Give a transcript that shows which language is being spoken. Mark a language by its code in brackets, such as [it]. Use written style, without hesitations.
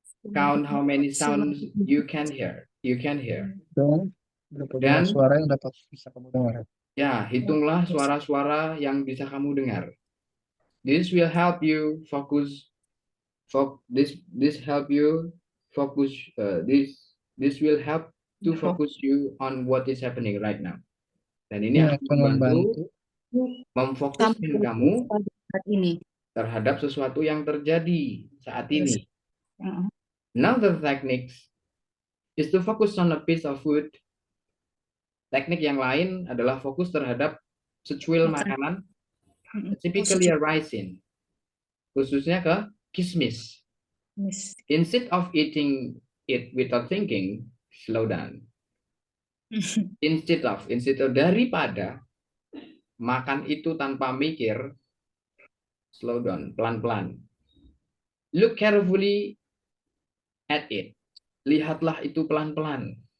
[en] Count how many sounds you can hear. [id] Dan suara yang dapat bisa kamu dengar. Ya, hitunglah suara-suara yang bisa kamu dengar. [en] This will help you focus. This help you focus. This will help to focus you on what is happening right now. [id] Dan ini Ini akan akan membantu membantu memfokuskan kamu pada saat ini. terhadap sesuatu yang terjadi saat ini. Heeh. [en] Another techniques is to focus on a piece of food. [id] Teknik yang lain adalah fokus terhadap secuil makanan, [en] typically a raisin, [id] khususnya ke kismis. [en] Instead of eating it without thinking, slow down. Instead of [id] daripada makan itu tanpa mikir, [en] slow down, [id] pelan-pelan. [en] Look carefully at it. [id] Lihatlah itu pelan-pelan.